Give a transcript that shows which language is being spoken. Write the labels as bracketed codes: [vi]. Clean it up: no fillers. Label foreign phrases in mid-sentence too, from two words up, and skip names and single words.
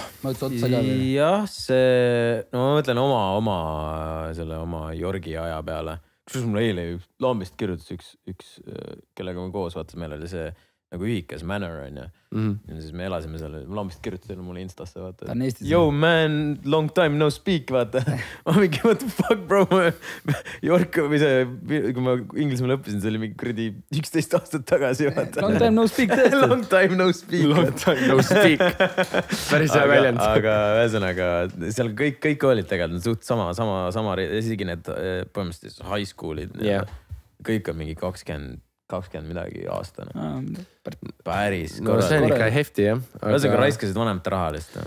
[et] Jah, see, no ma mõtlen oma Jorgi aja peale. Kus mul eile Lambist kirjutas üks, kellega ma koos vaatas, meil oli see nagu ühikas Manor on ja siis me elasime seal, Lambist kirjutas mulle Instasse, vaata. [en] Yo man, long time no speak, [et] vaata. Ma mingi, [en] what the fuck bro, [et] York või see, kui ma Inglismaal õppisin, see oli mingi kuradi 11 aastat tagasi, vaata. [en] Long time no speak tõesti. Long time no speak. Long time no speak. [et] Päris hea väljend. Aga ühesõnaga, seal kõik olid tegelikult suht sama, esigi need põhimõtteliselt [en] high school'id. [et] Kõik on mingi 20 midagi aastane. Päris korral. No see on ikka hefti, jah. Ühesõnaga raiskasid vanemate raha lihtsalt.